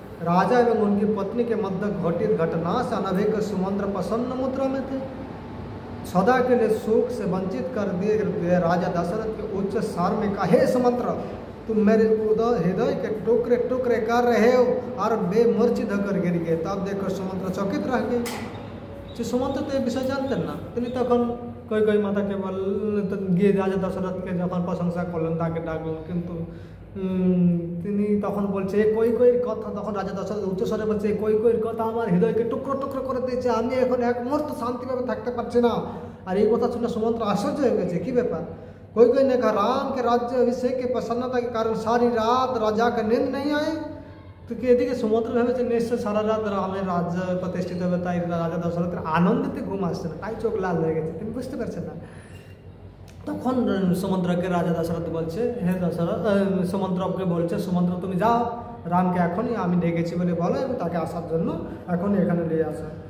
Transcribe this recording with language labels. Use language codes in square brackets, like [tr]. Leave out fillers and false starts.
[hi] राजा एवं उनकी पत्नी के मध्य घटित घटना से अनभिज्ञ सुमंत्र प्रसन्न मुद्रा में थे। सदा के लिए सुख से वंचित कर दिए गए राजा दशरथ के उच्च स्वर में कहा, हे सुमंत्र, तुम मेरे हृदय के टुकड़े टुकड़े कर रहे हो, और बेमूर्छित होकर गिर गए। तब देखकर सुमंत्र चकित रह गए। सुमंत्र तो ये विषय जानते ना, [bn] তিনি তখন কৈকেয়ী মাতাকে গিয়ে রাজা দশরথকে যখন প্রশংসা করলেন, তাকে ডাকলেন, কিন্তু তিনি তখন বলছে কৈকেয়ীর কথা, তখন রাজা দশরথ উচ্চস্বরে বলছে, কৈকেয়ীর কথা আমার হৃদয়কে টুকরো টুকরো করে দিয়েছে, আমি এখন এক মুহূর্ত শান্তিভাবে থাকতে পারছি না। আর এই কথা শুনে সুমন্ত্র আশ্চর্য হয়ে গেছে, কী ব্যাপার? [hi] কৈকেয়ী ने कहा, राम के राज्य अभिषेक की प्रसन्नता के कारण सारी रात राजा का नींद नहीं आई। [bn] তো এদিকে সুমন্ত্র ভেবেছে নিশ্চয় সারা রাত রামের রাজ্য প্রতিষ্ঠিত হবে, তাই রাজা দশরথের আনন্দিতে ঘুম আসছে না, তাই চোখ লাল হয়ে গেছে, তিনি বুঝতে পারছেন না। তখন সুমন্ত্রকে রাজা দশরথ বলছে, হে দশরথ, সুমন্ত্রকে বলছে, সুমন্ত্র তুমি যাও, রামকে এখনই আমি ডেকেছি বলে বলো এবং তাকে আসার জন্য এখনই এখানে নিয়ে আসা।